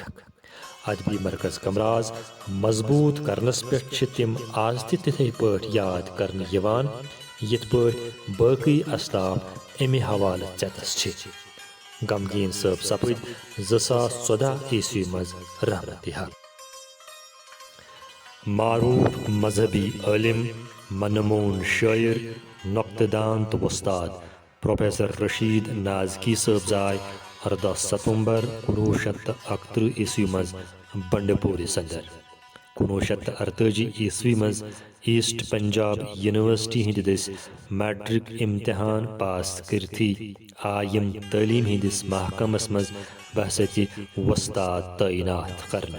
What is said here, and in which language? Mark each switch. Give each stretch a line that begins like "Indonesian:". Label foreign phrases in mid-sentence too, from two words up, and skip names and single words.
Kashmiri: ادبی مرکز کمراز مضبوط کرنس پٮ۪ٹھ چھ تم آز تہ تتھے پٲٹھۍ یاد کرنہ یوان یتھ پٲٹھۍ باقی اسلاف امہ حوالہ ژیتس چھ۔ غمگین صٲب سپد 2014 عیسوی مز رحمتِ حق۔ معروف مذہبی عالم، منمون شاعر، نقطہ دان تو استاد پروفیسر رشید نازکی صٲب زاے 14 ستمبر 1931 عیسوی مز بنڈ پورس اندر۔ 1948 عیسوی مز ایسٹ پنجاب یونیورسٹی ہند دس میٹرک امتحان پاس کرتھی آیم تعلیم ہندس محکمس مز بحثیت وستاد تعینات کرنے۔